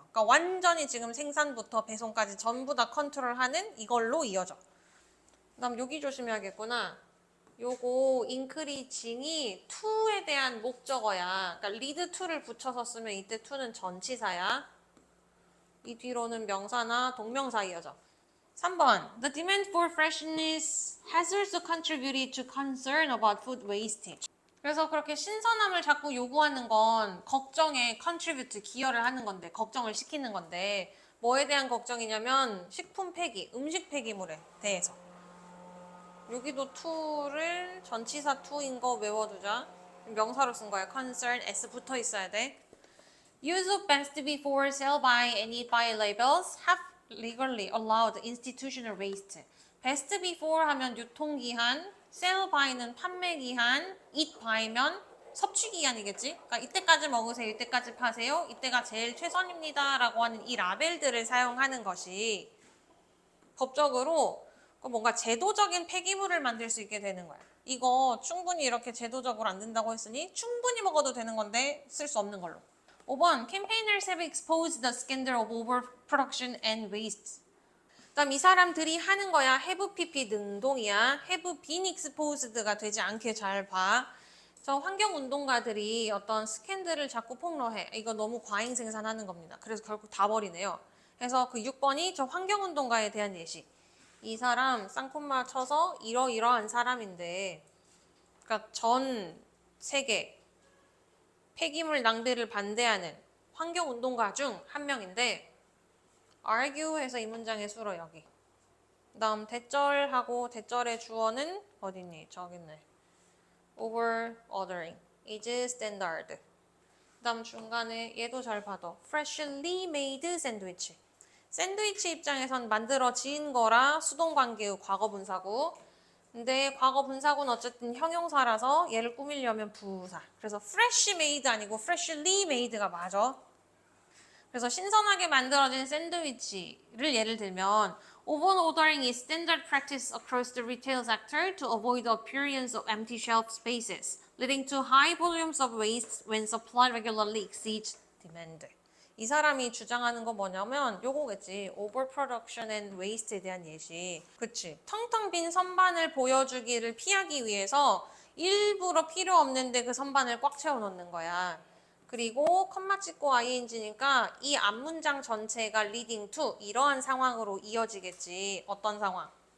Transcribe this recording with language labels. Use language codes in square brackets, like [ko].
[ko] 그러니까 완전히 지금 생산부터 배송까지 전부 다 컨트롤하는 이걸로 이어져. 그다음 여기 조심해야겠구나. 요거 인크리징이 to에 대한 목적어야. 그러니까 lead to를 붙여서 쓰면 이때 to는 전치사야. 이 뒤로는 명사나 동명사 이어져. 3번. [en] The demand for freshness has also contributed to concern about food wastage. [ko] 그래서 그렇게 신선함을 자꾸 요구하는 건 걱정에 contribute, 기여를 하는 건데, 걱정을 시키는 건데, 뭐에 대한 걱정이냐면 식품 폐기, 음식 폐기물에 대해서. 여기도 to를 전치사 to인 거 외워두자. 명사로 쓴 거야. concern, s 붙어 있어야 돼. [en] Use of best before, sell by, and eat by labels have legally allowed institutional waste. [ko] best before 하면 유통기한, sell by는 판매기한, eat by면 섭취기한이겠지? 그러니까 이때까지 먹으세요, 이때까지 파세요, 이때가 제일 최선입니다 라고 하는 이 라벨들을 사용하는 것이 법적으로 뭔가 제도적인 폐기물을 만들 수 있게 되는 거야. 이거 충분히 이렇게 제도적으로 안 된다고 했으니 충분히 먹어도 되는 건데 쓸 수 없는 걸로. [en] 5번, campaigners have exposed the scandal of overproduction and waste. [ko] 그다음 이 사람들이 하는 거야. have pp 능동이야. [en] have been exposed [ko] 가 되지 않게 잘 봐. 저 환경운동가들이 어떤 스캔들을 자꾸 폭로해. 이거 너무 과잉 생산하는 겁니다. 그래서 결국 다 버리네요. 그래서 그 6번이 저 환경운동가에 대한 예시. 이 사람 쌍콤마 쳐서 이러이러한 사람인데, 그러니까 전 세계 폐기물 낭비를 반대하는 환경운동가 중 한 명인데 argue해서 이 문장의 수로 여기. 그다음 대절하고 대절의 주어는 어딨니? 저기 있네. [en] overordering is standard. [ko] 그다음 중간에 얘도 잘 봐도 [en] freshly made sandwich. [ko] 샌드위치 입장에선 만들어진 거라 수동관계의 과거분사구. 근데 과거분사구는 어쨌든 형용사라서 얘를 꾸미려면 부사. 그래서 fresh made 아니고 freshly made가 맞아. 그래서 신선하게 만들어진 샌드위치를 예를 들면 [en] Open ordering is standard practice across the retail sector to avoid the appearance of empty shelf spaces, leading to high volumes of waste when supply regularly exceeds demand. [ko] 이 사람이 주장하는 건 뭐냐면 요거겠지. [en] overproduction and waste [ko] 에 대한 예시. 그치. 텅텅 빈 선반을 보여주기를 피하기 위해서 일부러 필요 없는데 그 선반을 꽉 채워 놓는 거야. 그리고 컴마 찍고 ing니까 이 앞문장 전체가 leading to 이러한 상황으로 이어지겠지. 어떤 상황?